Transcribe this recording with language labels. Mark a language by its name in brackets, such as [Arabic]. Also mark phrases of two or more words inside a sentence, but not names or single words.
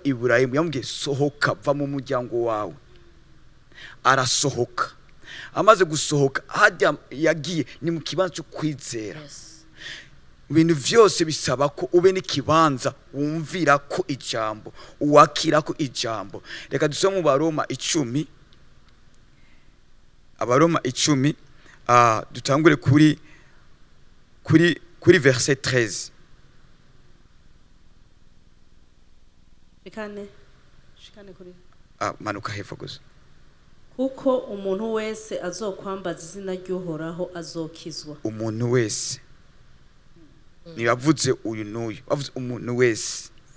[Rundi] Ibrahimu yamubwiye sohoka va mu muryango wawe arasohoka amaze gusohoka hajya yagiye ni mu kibanza cyo kwizera ibintu byose bisaba ko ube n'ikibanza wumvira ko ijambo uwakira ko ijambo reka dusome mu Baroma 10 Abaroma 10 dutangure kuri verset 13 shikane kuri manuka hepfo gusa kuko umuntu wese azokwambaza izina ry'Uhoraho azokizwa umuntu wese nibavuze uyu n'uyu bavuze umuntu wese